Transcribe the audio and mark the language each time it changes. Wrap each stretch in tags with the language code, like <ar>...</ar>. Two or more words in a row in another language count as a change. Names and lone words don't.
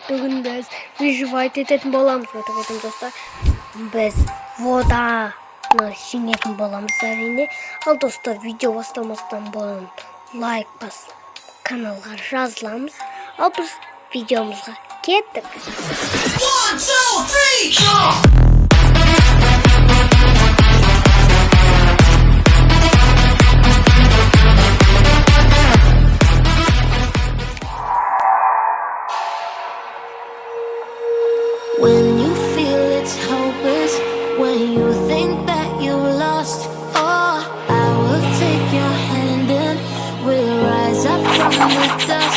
<kk>Бүгін біз выживать ететін боламыз. Достар, біз воданы жеңетін боламыз әрине. Ал достар, видео бастамастан бұрын лайк басып, каналға жазыламыз. Ал біз видеомызға кеттік. 1, 2, 3, jump!</kk> <en>When you feel it's hopeless, when you think that you lost, oh, I will take your hand and we'll rise up from the dust.</en>